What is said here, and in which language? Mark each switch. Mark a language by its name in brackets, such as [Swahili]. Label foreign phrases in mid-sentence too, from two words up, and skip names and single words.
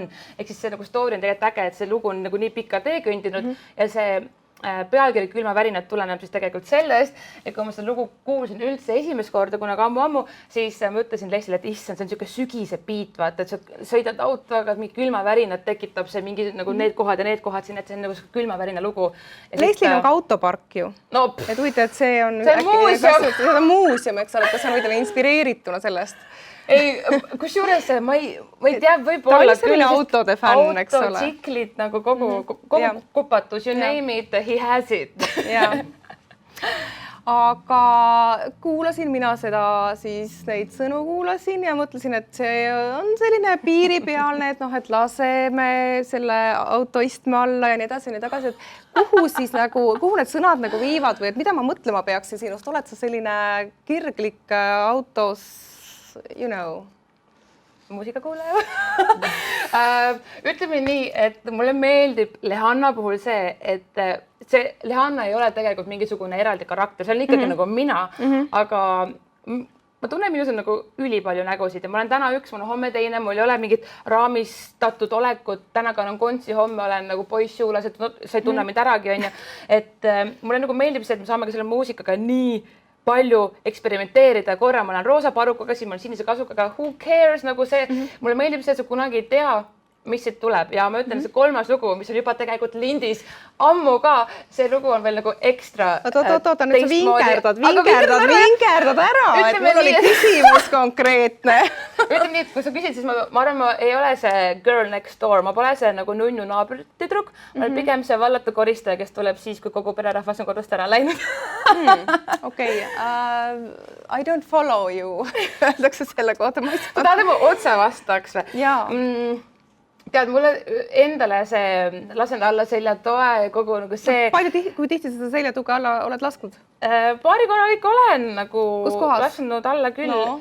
[Estonian] Ehk siis see nagu story on tegelikult äge, et see lugu on nagu nii pika tee kõndinud ja see pealkiri Külmapärinad tuleneb siis tegelikult sellest, et kui ma seda lugu kuulsin üldse esimest korda, kunagi ammu, siis ma ütlesin Leslie'le, et issand, see on niisugune sügise beat, vaata, et sa sõidad autoga, mingi külmavärinad tekitab see mingi nagu need kohad ja need kohad siin, et see on nagu külmavärina lugu. Leslie'l on ka autopark ju. No, et huvitav, et see on muuseum, eks ole, kas see on võidele inspireerituna sellest? Ei, kusjuures ma ei tea, võib-olla ta oli selline autode fänn, eks ole. Autotsiklid nagu kogu kupatus, [English] you name it, he has it. [Estonian] Aga kuulasin mina seda, siis neid sõnu kuulasin ja mõtlesin, et see on selline piiripealne, et noh, et laseme selle autoistme alla ja nii edasi ja nii tagasi, et kuhu need sõnad nagu viivad või et mida ma mõtlema peaksin sinust, oled sa selline kirglik autos, [English] you know, [Estonian] muusikakuulaja. Ütleme nii, et mulle meeldib Lehanna puhul see, et see Lehanna ei ole tegelikult mingisugune eraldi karakter, see on ikkagi nagu mina, aga ma tunnen minus on nagu ülipalju nägusid ja ma olen täna üks, mul on homme teine, mul ei ole mingit raamistatud olekut, täna kannan kontsi, homme olen nagu poissjuulas, et sa ei tunne mind äragi, on ju. Et mulle nagu meeldib see, et me saame ka selle muusikaga nii palju eksperimenteerida, korra ma olen roosa parukaga, siis ma olen sinise kasukaga, [English] who cares, [Estonian] nagu see, mulle meeldib see, et sa kunagi ei tea, mis siit tuleb ja ma ütlen, see kolmas lugu, mis on juba tegelikult lindis ammu ka, see lugu on veel nagu ekstra oota, nüüd sa vingerdad ära, et mul oli küsimus konkreetne. Ütleme nii, et kui sa küsid, siis ma arvan, ma ei ole see [English] girl next door, [Estonian] ma pole see nagu nunnu naabritüdruk, ma olen pigem see vallatu koristaja, kes tuleb siis, kui kogu pererahvas on kodust ära läinud. Okei, [English] I don't follow you, [Estonian] öeldakse selle kohta. Ta tahad nagu otse vastaks või? Jaa. Tead, mulle endale see lasen alla seljatoe ja kogu nagu see... Kui tihti seda seljatuge alla oled lasknud? Paari korra ikka olen nagu lasnud alla küll. No.